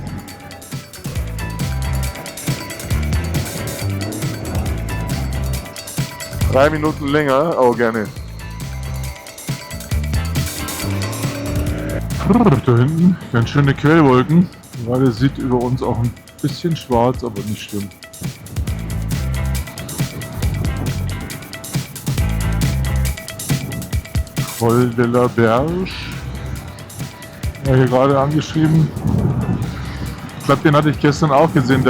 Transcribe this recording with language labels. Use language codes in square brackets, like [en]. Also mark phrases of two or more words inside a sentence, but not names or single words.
[de] Drei Minuten länger, auch gerne. Da hinten ganz schöne Quellwolken. Gerade sieht über uns auch ein Bisschen schwarz, aber nicht schlimm. Col de la Berge. Ja, hier gerade angeschrieben. Ich glaube, den hatte ich gestern auch gesehen.